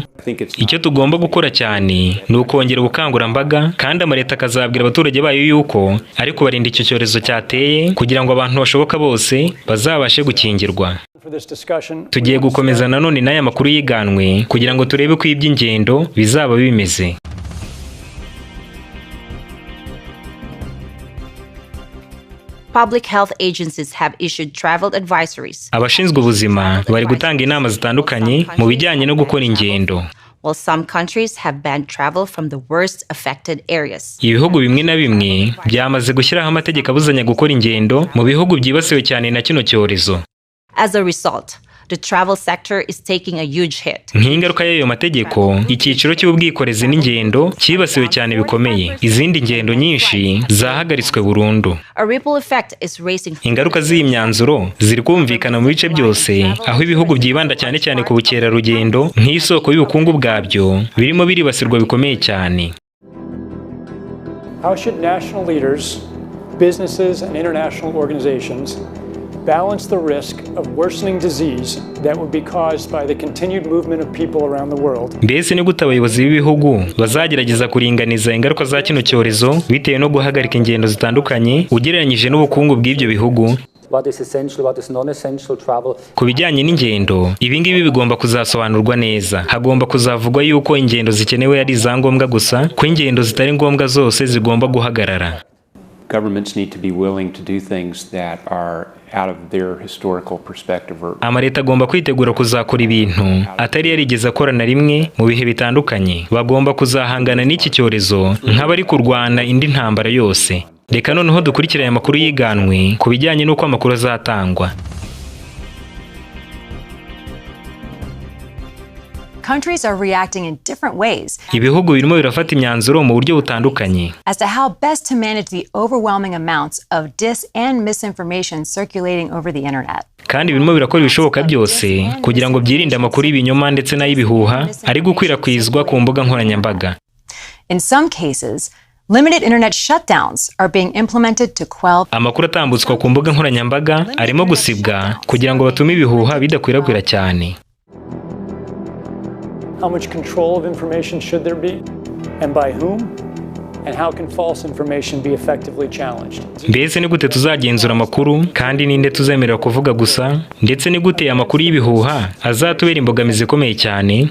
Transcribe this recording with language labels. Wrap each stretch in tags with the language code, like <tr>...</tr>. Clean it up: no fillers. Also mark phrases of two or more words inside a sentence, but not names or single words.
<rw>Icyo tugomba gukora cyane ni ukongera ubukangurambaga kandi amareta akazabwira abaturage bayo yuko ariko barinda icyo cyorezo cyateye kugira ngo abantu bashoboka bose bazabashe gukingirwa. Tugiye gukomeza nanone n'aya makuru yiganwe kugira ngo turebe ko iby'ingendo bizaba bimeze.</rw> <en>Public health agencies have issued travel advisories.</en> <rw>Abashinzwe ubuzima bari gutanga inama zitandukanye mu bijyanye no gukora ingendo.</rw> <en>While some countries have banned travel from the worst affected areas.</en> <rw>Ibihugu bimwe na bimwe byamaze gushyiraho amategeko abuzanya gukora ingendo mu bihugu byibasiwe cyane na kino cyorezo.</rw> <en>As a result, the travel sector is taking a huge hit.</en> <rw>Nk'ingaruka y'ayo mategeko, icyiciro cy'ubwikorezi n'ingendo cyibasiwe cyane bikomeye. Izindi ngendo nyinshi zahagaritswe burundu.</rw> <en>A ripple effect is raising.</en> <rw>Ingaruka z'iyi myanzuro ziri kumvikana mu bice byose, aho ibihugu byibanda cyane cyane ku bukerarugendo nk'isoko y'ubukungu bwabyo birimo biribasirwa bikomeye cyane.</rw> <en>How should national leaders, businesses and international organizations balance the risk of worsening disease that would be caused by the continued movement of people around the world?</en> <rw>Mbese ni gute abayobozi b'ibihugu bazagerageza kuringaniza ingaruka za kino cyorezo bitewe no guhagarika ingendo zitandukanye ugereranyije n'ubukungu bw'ibyo bihugu? Ku bijyanye n'ingendo, ibi ngibi bigomba kuzasobanurwa neza. Hagomba kuzavugwa yuko ingendo zikenewe ari izangombwa gusa, ko ingendo zitari ngombwa zose zigomba guhagarara.</rw> <en>Governments need to be willing to do things that are out of their historical perspective.</en> <rw>Amaleta agomba kwitegura kuzakora ibintu atari yarigeze akora na rimwe mu bihe bitandukanye. Bagomba kuzahangana n'iki cyorezo nk'abari kurwana indi ntambara yose. Reka noneho dukurikirane amakuru yiganwe ku bijyanye n'uko amakuru azatangwa.</rw> <en>Countries are reacting in different ways</en> <rw>Ibihugu birimo birafata imyanzuro mu buryo butandukanye</rw> <en>as to how best to manage the overwhelming amounts of and misinformation circulating over the internet.</en> <rw>kandi birimo birakora ibishoboka byose kugira ngo byirinde amakuru y'ibinyoma ndetse n'ay'ibihuha ari gukwirakwizwa ku mbuga nkoranyambaga.</rw> <en>In some cases, limited internet shutdowns are being implemented to quell.</en> <rw>Amakuru atambutswa ku mbuga nkoranyambaga arimo gusibwa kugira ngo batume ibihuha bidakwirakwira cyane.</rw> <en>How much control of information should there be, and by whom? And how can false information be effectively challenged?</en> <rw>Mbese ni gute tuzagenzura amakuru kandi ninde tuzemerera kuvuga gusa, ndetse ni gute amakuru y'ibihuha azatubera imbogamizi ikomeye cyane?</rw>